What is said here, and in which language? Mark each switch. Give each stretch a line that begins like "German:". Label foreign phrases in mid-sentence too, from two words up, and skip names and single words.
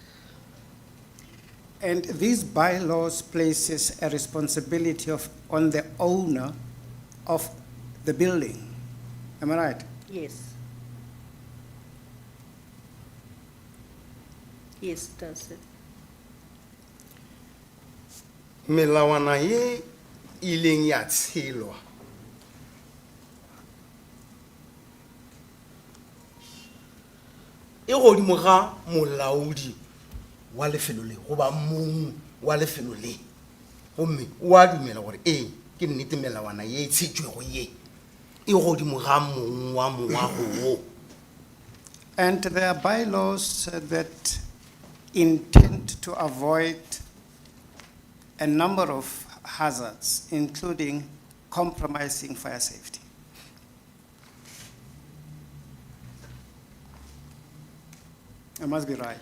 English: And these bylaws places a responsibility on the owner of the building. Am I right? Yes. Yes, it does.
Northern Sotho: Melawana ye ileng ya tshelwa e godimo ga molaodi wa lefelo le goba mong wa lefelo le gomme o a dumela gore ke nnete melawana ye e tshetšwego ye e godimo ga mong wa moago wo.
English: And there are bylaws that intend to avoid a number of hazards, including compromising fire safety. I must be right.